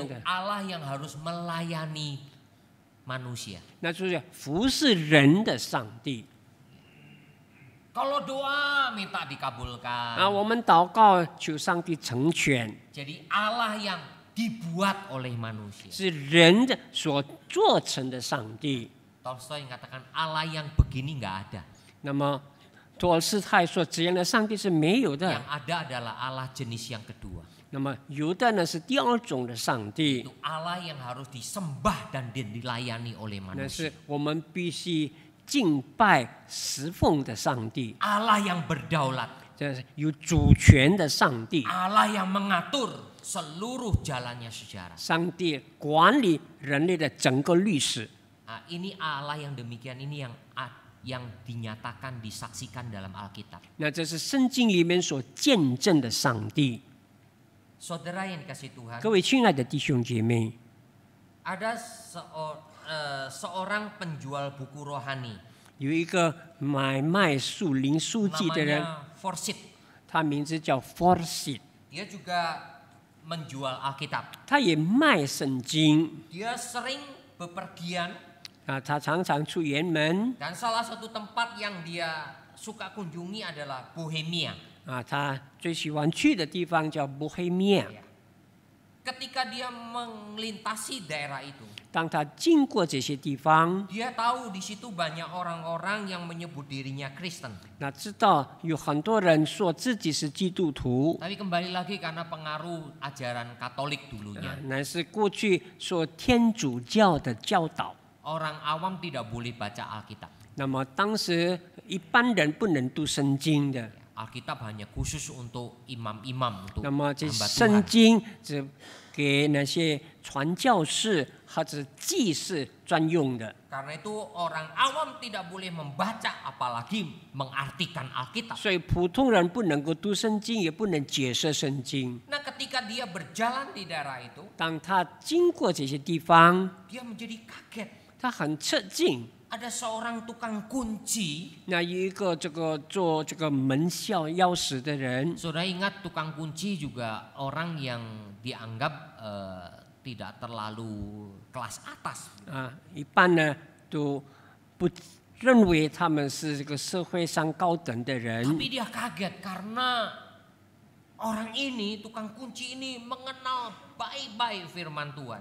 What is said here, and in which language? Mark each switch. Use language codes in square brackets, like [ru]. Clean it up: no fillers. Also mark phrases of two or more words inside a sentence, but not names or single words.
[id] Yaitu [zh] 的， [id] Allah yang harus melayani manusia. [zh] 那就是服侍人的上帝。 [id] Kalau doa minta dikabulkan. [zh] 我们祷告求上帝成全， [id] Jadi Allah yang dibuat oleh manusia. [zh] 是人的所做成的上帝。 [id] Tolstoy mengatakan Allah yang begini nggak ada. [zh] 那么托尔斯泰说，这样的上帝是没有 [id] Yang [zh] 的。 [id] ada adalah Allah jenis yang kedua. [zh] 那么有的呢是第二种的上帝， [id] Itu Allah yang harus disembah dan dilayani oleh [zh] 那 [id] manusia. [zh] 是我们必须敬拜侍奉的上帝， [id] Allah yang berdaulat. [zh] 这是有主权的上帝。 [id] Allah yang mengatur seluruh jalannya sejarah. [zh] 上帝管理人类的整个历史。 [id] Nah, ini Allah yang demikian ini yang dinyatakan disaksikan dalam Alkitab. [zh] 那这是圣经里面所见证的上帝。 [id] Saudara yang dikasih Tuhan, [zh] 各位亲爱的弟兄姐妹， [id] ada seorang penjual buku rohani [zh] 有一个买卖属灵书籍的人， [id] namanya Forsyth. [zh] 他名字叫 Forsyth， [id] Dia juga menjual Alkitab. [zh] 他也卖圣经， [id] Dia sering bepergian [zh] 他常常出远门 [id] Dan salah satu tempat yang dia suka kunjungi adalah Bohemia. [zh] 他最喜欢去的地方叫波黑米亚。 [id] Ya. Ketika dia melintasi daerah itu, [zh] 当他经过这些地方， [id] dia tahu di situ banyak orang-orang yang menyebut dirinya Kristen. [zh] 那知道有很多人说自己是基督徒， [id] Tapi kembali lagi karena pengaruh ajaran Katolik dulunya. [zh] 那是过去说天主教的教导。 [id] Orang awam tidak boleh baca Alkitab. [zh] 那么当时一般人不能读圣经的， [id] Alkitab hanya khusus untuk imam-imam, untuk [zh] 那么这 [id] hamba [zh] 圣 [id] Tuhan. [zh] 经只给那些传教士或者祭司专用的。 [id] Karena itu orang awam tidak boleh membaca apalagi mengartikan Alkitab. [zh] 所以普通人不能够读圣经，也不能解释圣经。 [id] Nah, ketika dia berjalan di daerah itu, [zh] 当他经过这些地方， [id] dia menjadi kaget. [zh] 他很吃惊。 [id] Ada seorang tukang kunci. [zh] 那有一个做这个门校钥匙的人， [id] Saudara ingat tukang kunci juga orang yang dianggap tidak terlalu kelas atas. [zh] 一般呢都不认为他们是这个社会上高等的人。 [id] Tapi dia kaget karena orang ini, tukang kunci ini mengenal baik-baik firman Tuhan.